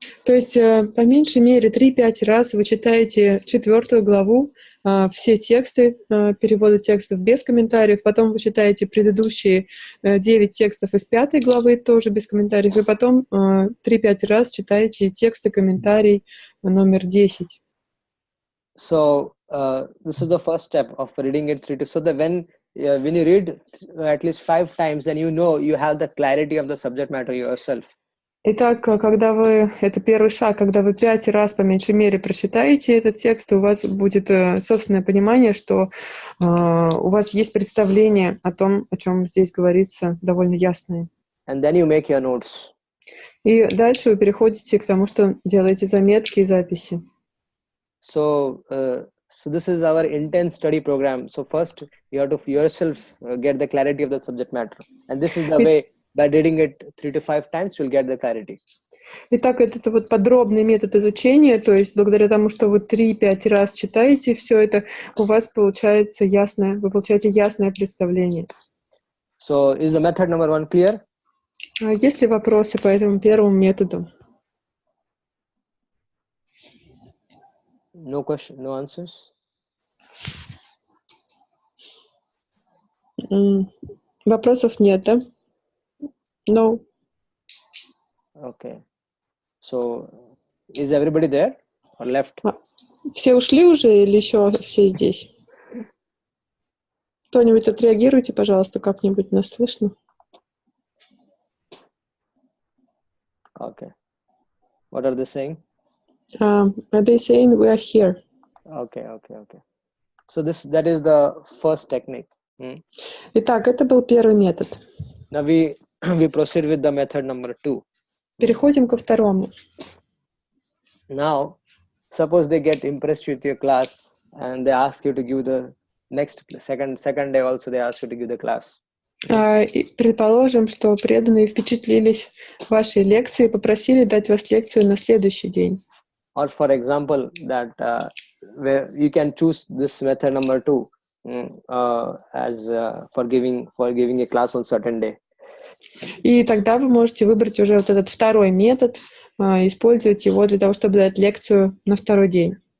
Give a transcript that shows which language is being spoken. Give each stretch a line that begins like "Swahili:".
Russian: То есть, по меньшей мере, 3-5 раз вы читаете 4 главу, все тексты, переводы текстов без комментариев, потом вы читаете предыдущие 9 текстов из 5 главы, тоже без комментариев, и потом 3-5 раз читаете тексты комментарий номер 10.
English: So this is the first step of reading it 3 to. So that when you read at least 5 times, then you know you have the clarity of the subject matter yourself.
Russian: Итак, когда вы, это первый шаг, когда вы 5 раз по меньшей мере прочитаете этот текст, у вас будет собственное понимание, что у вас есть представление о том, о чем здесь говорится, довольно ясное.
English: And then you make your notes.
Russian: И дальше вы переходите к тому, что делаете заметки и записи.
English: So this is our intense study program. So first you have to yourself get the clarity of the subject matter, and this is the way. By reading it 3 to 5 times, you'll get the clarity.
Russian: Итак, это вот подробный метод изучения, то есть благодаря тому, что вы 3-5 раз читаете все это, у вас получается ясное, вы получаете ясное представление.
English: So is the method number 1 clear?
Russian: Есть ли вопросы по этому первому методу?
English: No question, no answers?
Russian: Вопросов нет, да?
English: No. Okay. So is everybody there or left?
Russian: Все ушли уже или еще все здесь? Кто-нибудь отреагируйте, пожалуйста, как-нибудь, нас слышно?
English: Okay. What are they saying? Are they saying we are here? Okay. So that is the first technique.
Russian: Итак, это был первый метод.
English: Now we proceed with the method number 2.
Russian: Переходим ко второму.
English: Now, suppose they get impressed with your class and they ask you to give the second day also they ask you to give the class.
Russian: Предположим, что преданные впечатлились вашей лекцией и попросили дать вас лекцию на следующий день.
English: Or for example, that where you can choose this method number 2 as for giving a class on certain day.
Russian: И тогда вы можете выбрать уже вот этот второй метод, использовать его для того, чтобы дать лекцию на второй день.